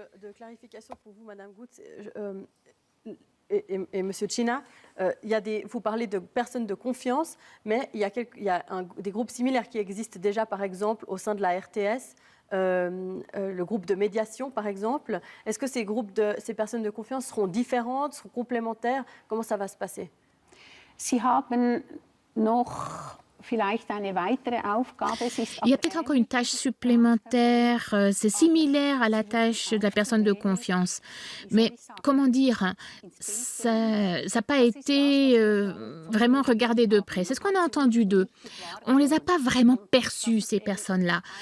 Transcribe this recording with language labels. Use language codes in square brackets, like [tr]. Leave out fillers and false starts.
[fr] De clarification pour vous, Madame Gut et Monsieur China. Vous parlez de personnes de confiance, mais il y a des groupes similaires qui existent déjà, par exemple, au sein de la RTS, le groupe de médiation, par exemple. Est-ce que ces personnes de confiance seront différentes, seront complémentaires? Comment ça va se passer? [de] Sie haben noch vielleicht eine weitere Aufgabe. [fr] Il y a peut-être encore une tâche supplémentaire. C'est similaire à la tâche de la personne de confiance. Mais comment dire, ça n'a pas été vraiment regardé de près. C'est ce qu'on a entendu d'eux. On ne les a pas vraiment perçus, ces personnes-là.